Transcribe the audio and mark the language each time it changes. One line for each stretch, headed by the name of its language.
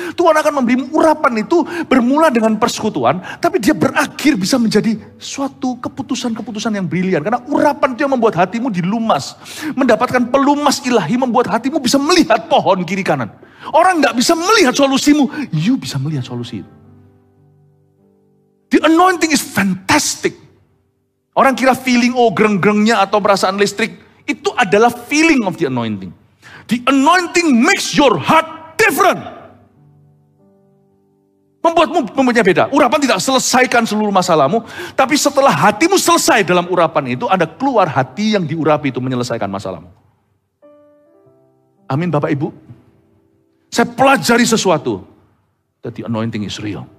Indonesian: Tuhan akan memberimu urapan itu bermula dengan persekutuan, tapi dia berakhir bisa menjadi suatu keputusan-keputusan yang brilian. Karena urapan itu yang membuat hatimu dilumas. Mendapatkan pelumas ilahi membuat hatimu bisa melihat pohon kiri kanan. Orang gak bisa melihat solusimu, you bisa melihat solusi itu.
English: The anointing is fantastic.
Indonesian: Orang kira feeling, greng-grengnya atau perasaan listrik, itu adalah
English: feeling of the anointing. The anointing makes your heart different.
Indonesian: Membuatmu mempunyai beda. Urapan tidak selesaikan seluruh masalahmu, tapi setelah hatimu selesai dalam urapan itu, Anda keluar hati yang diurapi itu menyelesaikan masalahmu. Amin Bapak Ibu. Saya pelajari sesuatu.
English: That the anointing is real.